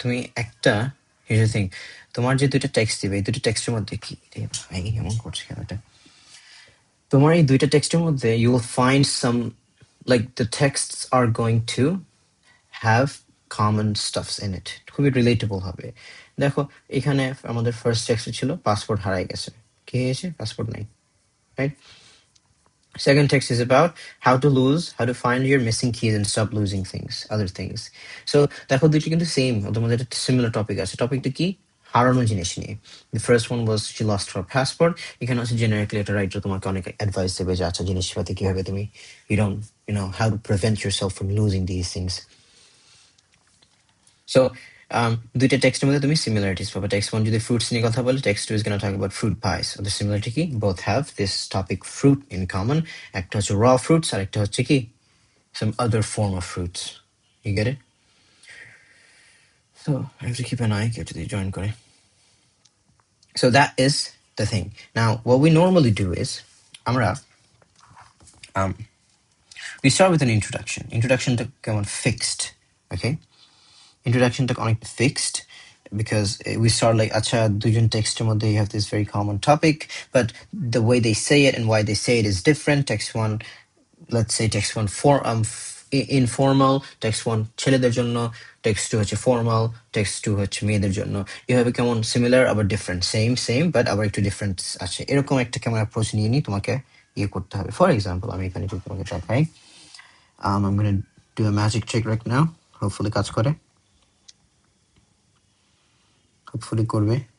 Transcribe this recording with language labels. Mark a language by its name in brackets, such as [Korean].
[Bangla] তুমি একটা here the thing, তোমার যে দুইটা টেক্সট দিবে, এই দুটো টেক্সটের মধ্যে কি ভাই এমন করছে কেন এটা, তোমার এই দুইটা টেক্সটের মধ্যে [English] you will find some, like the texts are going to have common stuffs in it, [Bangla] খুবই রিলেটেবল হবে। দেখো এখানে আমাদের ফার্স্ট টেক্সট ছিল পাসপোর্ট হারাই গেছে, কি হয়েছে? পাসপোর্ট নাই, right? [English] Second text is about how to find your missing keys and stop losing other things. [Bangla] So দেখো দুইটি কিন্তু সেম, ওদের মধ্যে একটা সিমিলার টপিক আছে। টপিকটা কি? হারানো জিনিস নিয়ে। [English] The first one was she lost her passport. [Bangla] এখানে হচ্ছে জেনারেক্টলি একটা রাইটার তোমাকে অনেক অ্যাডভাইস দেবে যে আচ্ছা জিনিসপাতি কিভাবে তুমি [English] how to prevent yourself from losing these things. [Bangla] So দুইটা টেক্সটের মধ্যে তুমি সিমিলারিটিস পাবে। টেক্সট 1 যদি ফ্রুটস নিয়ে কথা বলে, [English] Text 2 is going to talk about fruit pies. So the similarity কি? Both have this topic fruit in common. [Bangla] একটা হচ্ছে [English] raw fruits [Bangla] আর একটা হচ্ছে কি [English] some other form of fruits. You get it? So I have to keep an eye [Bangla] কেউ যদি join করে। [English] So that is the thing. Now what we normally do is [Bangla] আমরা [English] we start with an introduction. Introductionটা কেমন fixed, okay? Introductionটা অনেক fixed because we start like acha [Bangla] দুইজন টেক্সটের মধ্যে [English] you have this very common topic, but the way they say it and why they say it is different. Text 1, let's say text 1 informal, text 1 [Bangla] ছেলেদের জন্য, [English] text 2 হচ্ছে formal, text 2 হচ্ছে [Bangla] মেয়েদের জন্য। এভাবে কেমন সিমিলার আবার ডিফারেন্ট, সেম বাট আবার একটু ডিফারেন্স আছে, এরকম একটা কেমন অ্যাপ্রোচ নিয়ে তোমাকে ইয়ে করতে হবে। ফর এক্সাম্পল আমি এখানে যদি তোমাকে দেখাই, [English] I'm going to do a magic trick right now, hopefully [Bangla] কাজ করে, [English] hopefully [Bangla] করবে।